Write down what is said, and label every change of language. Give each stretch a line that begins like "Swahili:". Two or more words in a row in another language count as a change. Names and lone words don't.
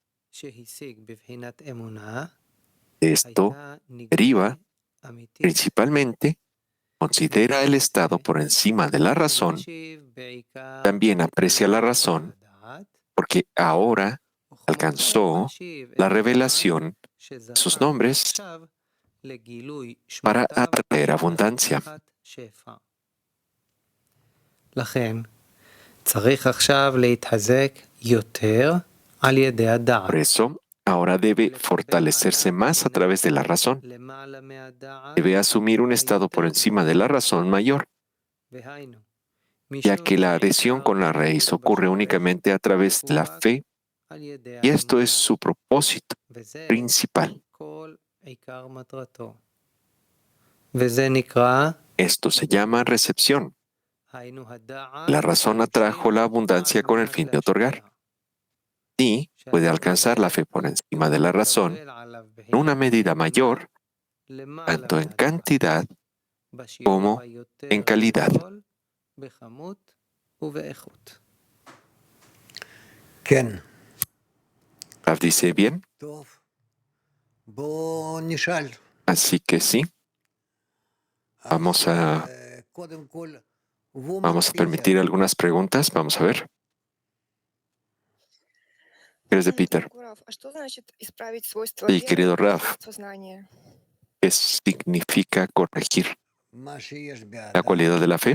Spanish: Esto deriva principalmente, considera el estado por encima de la razón, también aprecia la razón, porque ahora alcanzó la revelación de sus nombres para atraer abundancia.
Hebrew: לכן, צריך עכשיו להתחזק יותר על ידי הדעת.
Spanish: Por eso, ahora debe fortalecerse más a través de la razón. Debe asumir un estado por encima de la razón mayor, ya que la adhesión con la raíz ocurre únicamente a través de la fe, y esto es su propósito principal. Esto se llama recepción. La razón atrajo la abundancia con el fin de otorgar. Y puede alcanzar la fe por encima de la razón en una medida mayor, tanto en cantidad como en calidad.
Hebrew: כן.
Spanish: Rav dice bien,
Hebrew: טוב. בוא נשאל.
Spanish: así que sí, vamos a
Hebrew: קודם כל,
Spanish: permitir algunas preguntas. Vamos a ver. ¿Quieres de Peter? Sí, querido Rav, ¿qué significa corregir la cualidad de la fe?